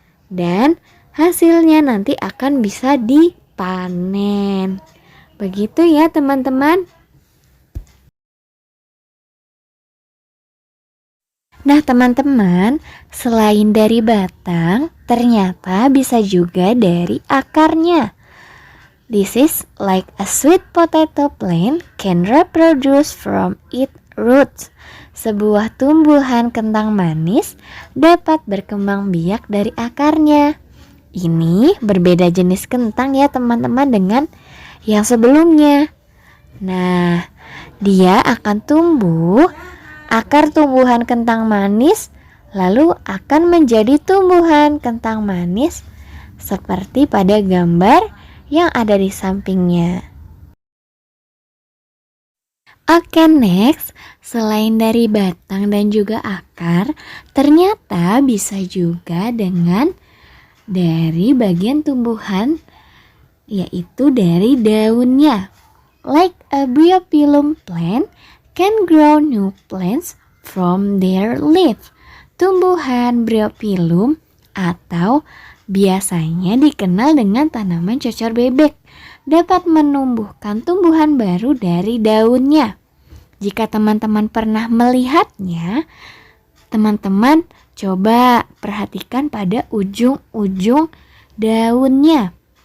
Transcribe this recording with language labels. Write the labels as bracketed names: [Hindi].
[Indonesian] Dan hasilnya nanti akan bisa dipanen. Begitu ya teman-teman. Nah teman-teman, selain dari batang, ternyata bisa juga dari akarnya. [English] This is like a sweet potato plant can reproduce from its roots. [Indonesian] Sebuah tumbuhan kentang manis dapat berkembang biak dari akarnya. Ini berbeda jenis kentang ya teman-teman dengan yang sebelumnya. Nah, dia akan tumbuh, akar tumbuhan kentang manis lalu akan menjadi tumbuhan kentang manis seperti pada gambar yang ada di sampingnya. Oke, next, selain dari batang dan juga akar, ternyata bisa juga dengan dari bagian tumbuhan, yaitu dari daunnya. [English] Like a bryophyllum plant can grow new plants from their leaf. [Indonesian] Tumbuhan bryophyllum atau biasanya dikenal dengan tanaman cocor bebek dapat menumbuhkan tumbuhan baru dari daunnya. Jika teman-teman pernah melihatnya, teman-teman coba perhatikan pada ujung-ujung daunnya.